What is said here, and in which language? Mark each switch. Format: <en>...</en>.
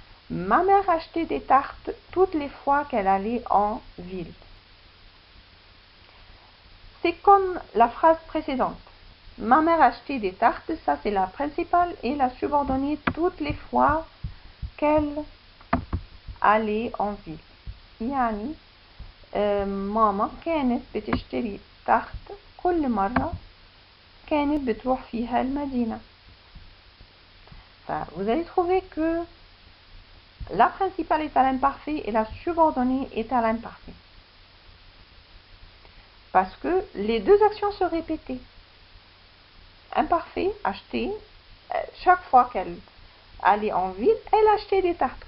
<fr>Ma mère achetait des tartes toutes les fois qu'elle allait en ville. C'est comme la phrase précédente. Ma mère achetait des tartes, ça c'est la principale, et la subordonnée toutes les fois qu'elle allait en ville.</fr> <ar>يعني ماما كانت بتشتري تارت كل مرة كانت بتروح فيها المدينة.</ar> <fr>Vous allez trouver que la principale est à l'imparfait et la subordonnée est à l'imparfait. Parce que les deux actions se répétaient. Imparfait, acheter, chaque fois qu'elle allait en ville, elle achetait des tartes.</fr>